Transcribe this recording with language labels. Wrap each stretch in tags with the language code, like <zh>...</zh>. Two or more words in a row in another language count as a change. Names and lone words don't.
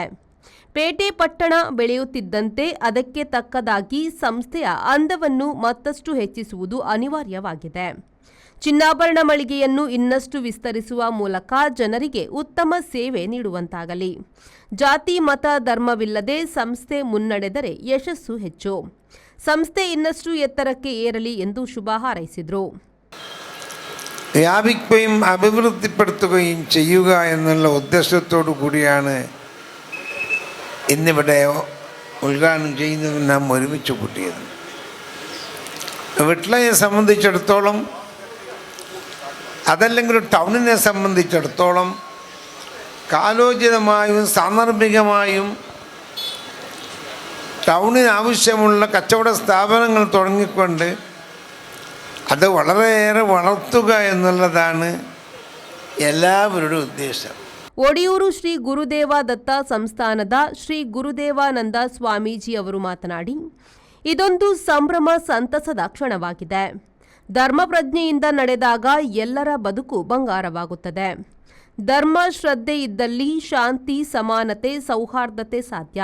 <kn>ಪೇಟೆ ಪಟ್ಟಣ ಬೆಳೆಯುತ್ತಿದ್ದಂತೆ ಅದಕ್ಕೆ ತಕ್ಕದಾಗಿ ಸಂಸ್ಥೆಯ ಅಂದವನ್ನು ಮತ್ತಷ್ಟು ಹೆಚ್ಚಿಸುವುದು ಅನಿವಾರ್ಯವಾಗಿದೆ. ಚಿನ್ನಾಭರಣ ಮಳಿಗೆಯನ್ನು ಇನ್ನಷ್ಟು ವಿಸ್ತರಿಸುವ ಮೂಲಕ ಜನರಿಗೆ ಉತ್ತಮ ಸೇವೆ ನೀಡುವಂತಾಗಲಿ. ಜಾತಿ ಮತ ಧರ್ಮವಿಲ್ಲದೆ ಸಂಸ್ಥೆ ಮುನ್ನಡೆದರೆ ಯಶಸ್ಸು ಹೆಚ್ಚು. ಸಂಸ್ಥೆ ಇನ್ನಷ್ಟು ಎತ್ತರಕ್ಕೆ ഏറಲಿ ಎಂದು ಶುಭ ಹಾರೈಸಿದರು.</kn> <ml>വ്യാപിക്കുകയും അഭിവൃദ്ധിപ്പെടുത്തുകയും ചെയ്യുക എന്നുള്ള ഉദ്ദേശത്തോടു കൂടിയാണ് ഇന്നിവിടെ ഉദ്ഘാടനം ചെയ്യുന്നത് നാം ഒരുമിച്ച് കൂട്ടിയത്. വിട്ലയെ സംബന്ധിച്ചിടത്തോളം, അതല്ലെങ്കിൽ ടൗണിനെ സംബന്ധിച്ചിടത്തോളം കാലോചിതമായും സാന്ദർഭികമായും ടൗണിന് ആവശ്യമുള്ള കച്ചവട സ്ഥാപനങ്ങൾ തുടങ്ങിക്കൊണ്ട് അത് വളരെയേറെ വളർത്തുക എന്നുള്ളതാണ് എല്ലാവരുടെ ഉദ്ദേശം.</ml> <kn>ಒಡಿಯೂರು ಶ್ರೀ ಗುರುದೇವ ದತ್ತ ಸಂಸ್ಥಾನದ ಶ್ರೀ ಗುರುದೇವಾನಂದ ಸ್ವಾಮೀಜಿ ಅವರು ಮಾತನಾಡಿ, ಇದೊಂದು ಸಂಭ್ರಮ ಸಂತಸದ ಕ್ಷಣವಾಗಿದೆ. ಧರ್ಮ ಪ್ರಜ್ಞೆಯಿಂದ ನಡೆದಾಗ ಎಲ್ಲರ ಬದುಕು ಬಂಗಾರವಾಗುತ್ತದೆ. ಧರ್ಮ ಶ್ರದ್ಧೆ ಇದ್ದಲ್ಲಿ ಶಾಂತಿ, ಸಮಾನತೆ, ಸೌಹಾರ್ದತೆ ಸಾಧ್ಯ.</kn>